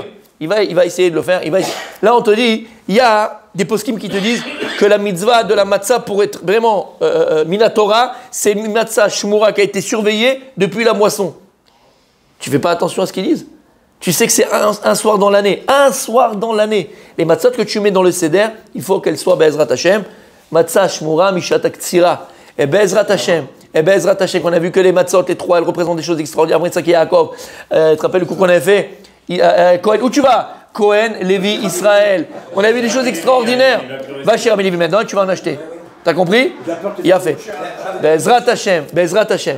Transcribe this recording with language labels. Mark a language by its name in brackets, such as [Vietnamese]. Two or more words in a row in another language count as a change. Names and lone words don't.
[French] Il va essayer de le faire. Là, on te dit, il y a des poskim qui te disent que la mitzvah de la matzah, pour être vraiment minatora, c'est une [Hebrew] מצה שמורה [French] qui a été surveillée depuis la moisson. Tu fais pas attention à ce qu'ils disent. Tu sais que c'est un soir dans l'année. Un soir dans l'année. Les matzot que tu mets dans le seder, il faut qu'elles soient [Hebrew] בעזרת השם. מצה שמורה משעת קצירה. [French] Et [Hebrew] בעזרת השם. [French] On a vu que les matzot, les trois, elles représentent des choses extraordinaires. Après ça, qui est Yaakov. Tu te rappelles le coup qu'on avait fait? Cohen, où tu vas? Cohen, Lévi, Israël. On a vu des choses extraordinaires. Va chez Rabbi Lévi maintenant et tu vas en acheter. T'as compris? Il a fait. [Hebrew] בעזרת השם.